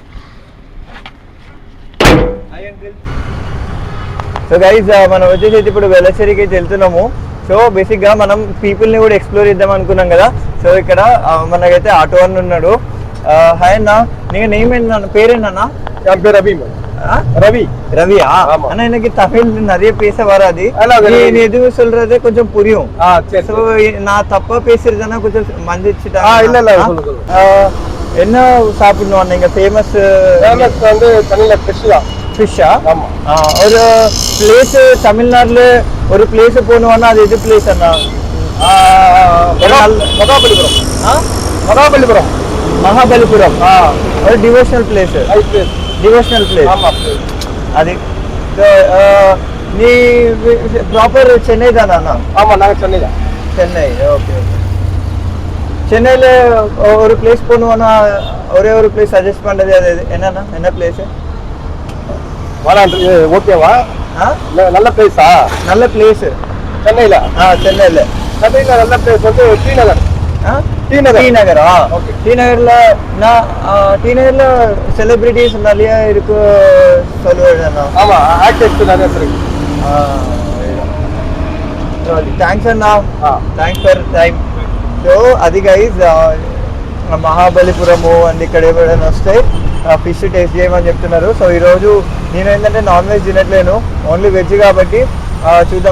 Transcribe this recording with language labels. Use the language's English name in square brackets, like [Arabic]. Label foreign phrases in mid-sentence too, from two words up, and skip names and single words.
[Telugu] సో గైస్ మనం వచ్చేసి ఇప్పుడు వెలచేరికి అయితే వెళ్తున్నాము. సో బేసిక్ గా మనం పీపుల్ ని కూడా ఎక్స్ప్లోర్ చేద్దాం అనుకున్నాం కదా. సో ఇక్కడ మనకైతే ఆటో అన్న ఉన్నాడు. హాయ్ అన్న, నీ నేమ్ ఏంటన్నా, పేరేనా? [Tamil] रवि ரவி ரவியா? ஆனா எனக்கு தமிழ் நிறைய பேச வராது. நீ எதுவும் சொல்றது கொஞ்சம் புரியும். சோ நான் தப்பா பேசுறதுன்னா கொஞ்சம் மன்னிச்சுட்டா. இல்ல இல்ல சொல்லுங்க. என்ன சாப்பிடணும் நீங்க? ஃபேமஸ் வந்து தமிழ்ல ஃபிஷ் தான். ஃபிஷ்ஷா? ஆமா. ஒரு பிளேஸ் தமிழ்நாட்டுல ஒரு பிளேஸ் போகணும்னா அது எது பிளேஸ் அண்ணா? மகாபலிபுரம். மகாபலிபுரம். [English] మహాబలిపురం ஒரு devotional place. devotional place. [Tamil] అది நீ ப்ராப்பர் சென்னை தானா அண்ணா? ஆமா, நாங்க சென்னை தான். சென்னை, ஓகே ஓகே. சென்னையில ஒரு பிளேஸ் போகணும்னா ஒரே ஒரு பிளேஸ் சஜஸ்ட் பண்றது அது என்னன்னா, என்ன பிளேஸ்? ஓகேவா? நல்ல பிளேஸா? நல்ல பிளேஸ் சென்னையில. சென்னையில நல்ல பிளேஸ் வந்து ஸ்ரீநகர். டி-நகரா? ஓகே. டி-நகர்ல செலிபிரிட்டிஸ் நிறைய இருக்கு சொல்லுவேன். ஆமா, ஆக்டர்ஸ் நிறைய இருக்கு. [Telugu] థ్యాంక్స్ అన్న, [English] thanks for time. [Telugu] సో అది గైజ్ మహాబలిపురము అండ్ ఇక్కడ ఏమైనా వస్తే ఫిష్ టేస్ట్ చేయమని చెప్తున్నారు. సో ఈరోజు నేను ఏంటంటే [English] non veg [Telugu] తినట్లేను, [English] only veg [Telugu] కాబట్టి చూద్దాం.